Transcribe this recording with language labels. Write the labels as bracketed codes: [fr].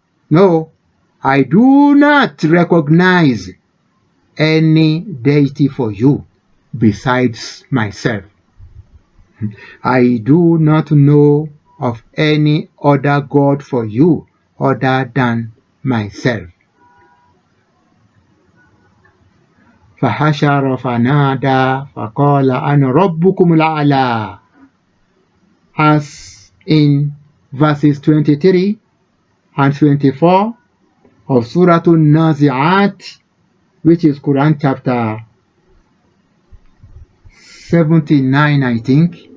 [en] No, I do not recognize any deity for you besides myself. I do not know of any other God for you other than myself. [ar] فحشر فنادى فقال أنا ربكم الأعلى. [en] As in verses 23 and 24 of Surah Al-Nazi'at, which is Quran chapter 79, I think.